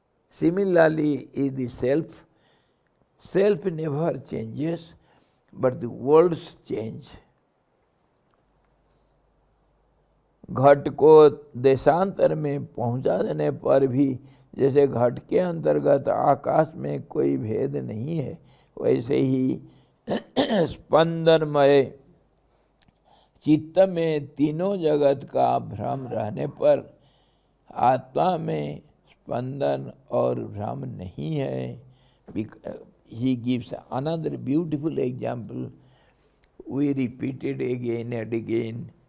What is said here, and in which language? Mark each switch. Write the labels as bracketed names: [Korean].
[English] Similarly, is the self. Self never changes, but the worlds change. [Hindi] घट को देशांतर में पहुंचा देने पर भी जैसे घट के अंतर्गत आकाश में कोई भेद नहीं है, वैसे ही स्पंदनमय चित्त में तीनों जगत का भ्रम रहने पर आत्मा में स्पंदन और भ्रम नहीं है. [English] He gives another beautiful example. We repeat it again and again.